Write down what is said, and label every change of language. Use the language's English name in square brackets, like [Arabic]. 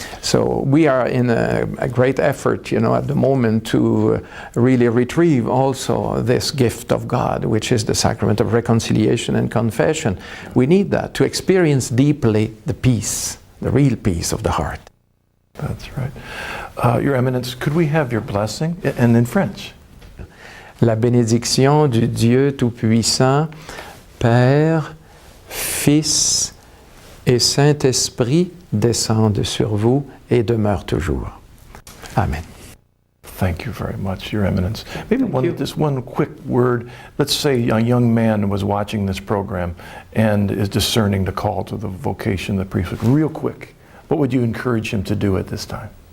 [English] So we are in a great effort, at the moment to really retrieve also this gift of God, which is the sacrament of reconciliation and confession. We need that to experience deeply the peace, the real peace of the heart. That's right. Your Eminence, could we have your blessing? And in French. [French] La bénédiction du Dieu Tout-Puissant, Père, Fils et Saint-Esprit descende sur vous et demeure toujours. [English] Amen. Thank you very much, Your Eminence. Maybe just one quick word. Let's say a young man was watching this program and is discerning the call to the vocation of the priesthood. Real quick, what would you encourage him to do at this time?